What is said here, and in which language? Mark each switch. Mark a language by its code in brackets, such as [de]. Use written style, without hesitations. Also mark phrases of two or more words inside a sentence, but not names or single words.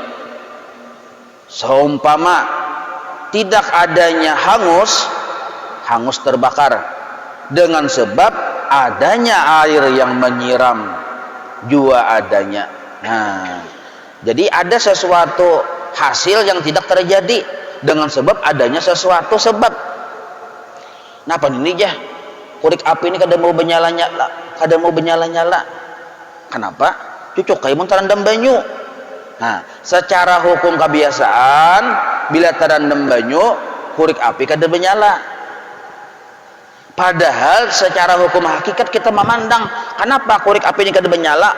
[id] Seumpama tidak adanya hangus terbakar dengan sebab adanya air yang menyiram jua adanya. Nah, jadi ada sesuatu hasil yang tidak terjadi dengan sebab adanya sesuatu sebab. [bjn] Napa ini ya? Kurik api ini kada mau benyala-nyala. [id] Kenapa? [bjn] Cucuk kayak terendam banyu. Nah, secara hukum kebiasaan bila terendam banyu, kurik api kada menyala. [id] Padahal secara hukum hakikat kita memandang, kenapa [bjn] kurik api ini kada menyala?